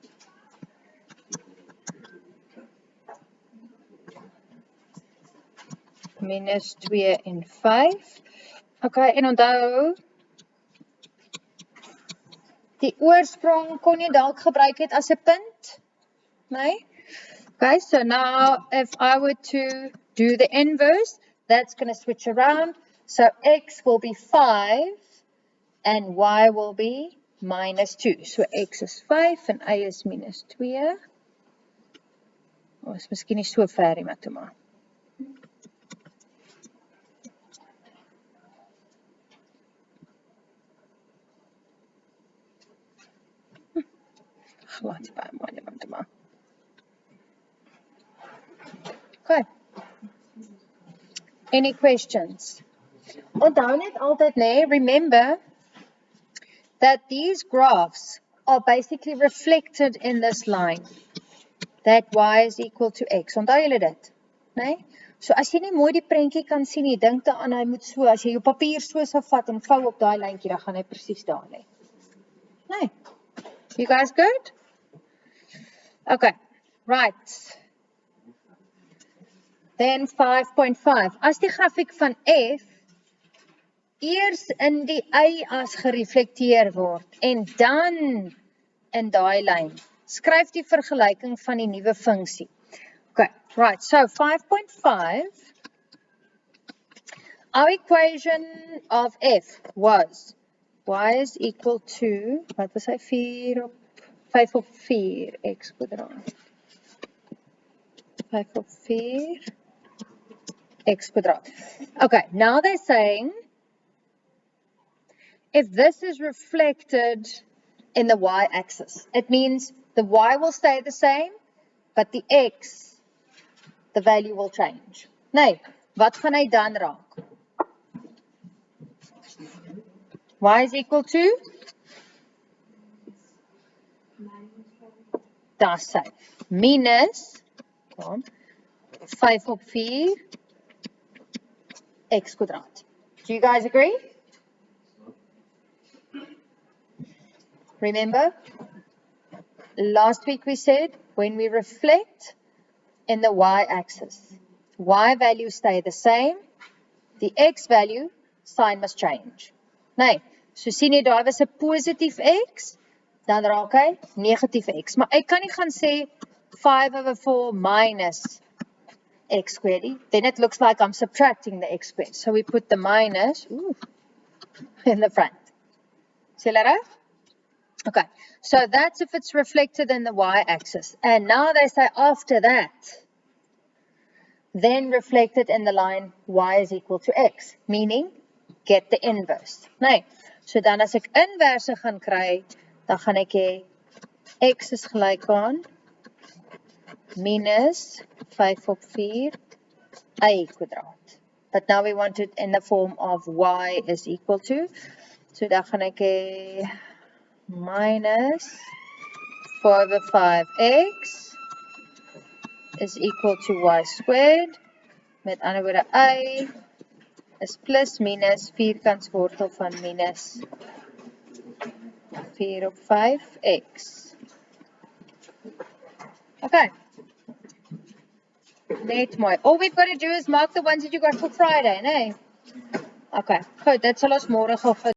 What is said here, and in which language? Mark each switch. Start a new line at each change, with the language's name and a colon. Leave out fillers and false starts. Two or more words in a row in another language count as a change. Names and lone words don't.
Afrikaans: Minus 2 en 5. Okay, en onthou, die oorsprong kon jy dalk gebruik het as 'n punt, nee?
English: Okay, so now if I were to do the inverse, that's going to switch around. So x will be 5 and y will be minus 2.
Afrikaans: So x is 5 en y is minus 2. Is miskien nie so ver nie, maar. Glad baie mooi, maar.
English: Okay. Any questions?
Afrikaans: Onthou net altyd, nee,
English: remember that these graphs are basically reflected in this line. That y is equal to x.
Afrikaans: Onthou julle dit? Nee? So as jy nie mooi die prentjie kan sien nie, dink daaraan hy moet so, as jy jou papier so sou vat en vou op daai lyntjie, dan gaan hy presies daar lê. Nee?
English: You guys good? Okay, right. Then 5.5.
Afrikaans: As die grafiek van F eers in die y-as gereflekteer word en dan in daai lyn, skryf die vergelyking van die nuwe funksie.
English: Okay, right. So 5.5. Our equation of F was y is equal to,
Afrikaans: wat was hy, 5 op 4 x kwadraat. 5 op 4 x kwadraat.
English: Okay, now they're saying if this is reflected in the y-axis, it means the y will stay the same, but the x, the value will change.
Afrikaans: Nee, wat gaan hy dan raak?
English: Y is equal to?
Afrikaans: Daar's sy. Minus 5 op 4 x kwadraat.
English: Do you guys agree? Remember, last week we said when we reflect in the y-axis, y values stay the same, the x value, sign must change.
Afrikaans: Nee, so sien jy daar was 'n positief x, dan raak hy negatief x. Maar ek kan nie gaan sê
English: 5 over 4 minus x squared, then it looks like I'm subtracting the x squared. So we put the minus in the front. See that right? Okay, so that's if it's reflected in the y-axis. And now they say after that, then reflected in the line y is equal to x, meaning get the inverse.
Afrikaans: Nee, so dan as ek inverse gaan kry, dan gaan ek hê x is gelyk aan minus 5 op 4 y kwadraat.
English: But now we want it in the form of y is equal to, so
Afrikaans: dan gaan ek hê
English: minus 4 over 5x is equal to y squared.
Afrikaans: Met ander woorde, y is plus minus vierkantswortel van minus 4 op 5x. Okay. Net mooi.
English: All we've got to do is mark the ones that you got for Friday,
Afrikaans: nee? Okay, goed, dit sal ons môre gou